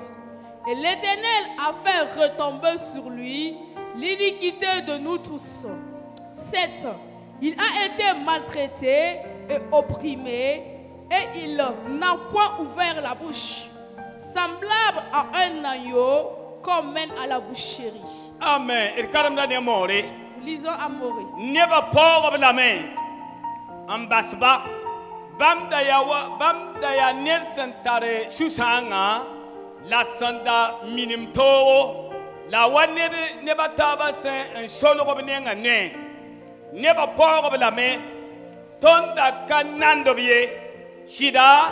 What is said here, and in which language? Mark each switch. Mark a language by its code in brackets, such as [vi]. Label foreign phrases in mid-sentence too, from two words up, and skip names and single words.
[fr] Et l'Éternel a fait retomber sur lui l'iniquité de nous tous. 7. Il a été maltraité et opprimé, et il n'a point ouvert la bouche, semblable à un agneau qu'on mène à la boucherie. [mos] Amen. D karemda ne moore [fr] Nous lisons à Morée. [mos] nebã paoogb lame n basba bãmb da yaa ned sẽn tar sũ-sãangã la sẽn da minim toogo la wa nebã taabã sẽn n solgb nengã noɛ nebã paoogb lame tõnd da ka nandb ye sɩda